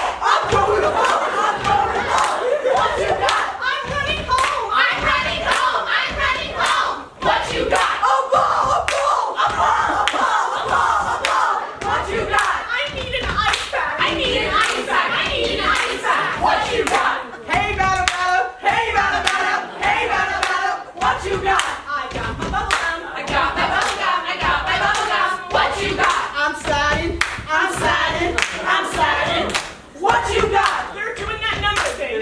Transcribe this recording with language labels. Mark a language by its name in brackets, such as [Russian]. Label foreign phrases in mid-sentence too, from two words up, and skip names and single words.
[English] I'm throwing the ball. I'm throwing the ball. What you got? I'm running home. I'm running home. I'm running home. What you got? A ball. A ball. A ball. A ball. A ball. A ball. What you got? I need an ice pack. I need an ice pack. I need an ice pack. What you got? Hey, bada bada. Hey, bada bada. Hey, bada bada. What you got? I got my bubble gum. I got my bubble gum. I got my bubble gum. What you got? I'm sliding. I'm sliding. I'm sliding. What you got? You're doing that number thing.